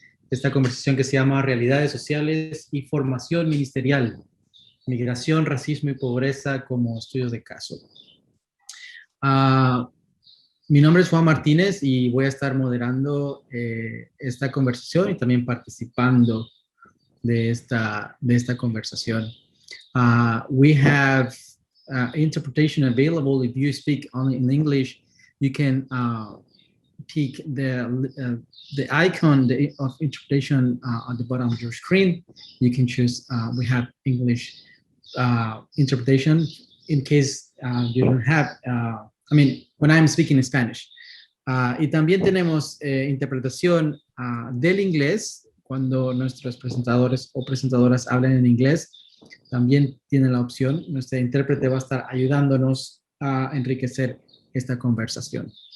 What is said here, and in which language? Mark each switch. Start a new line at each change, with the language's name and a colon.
Spanish: Esta conversación que se llama Realidades Sociales y Formación Ministerial, Migración, Racismo y Pobreza como Estudios de Caso. Mi nombre es Juan Martínez y voy a estar moderando esta conversación y también participando de esta conversación.
English: We have interpretation available. If you speak only in English, you can pick the icon of interpretation at the bottom of your screen. You can choose, we have English interpretation in case you don't have, when I'm speaking in Spanish.
Spanish: Y también tenemos interpretación del inglés, cuando nuestros presentadores o presentadoras hablan en inglés, también tienen la opción. Nuestro intérprete va a estar ayudándonos a enriquecer esta conversación.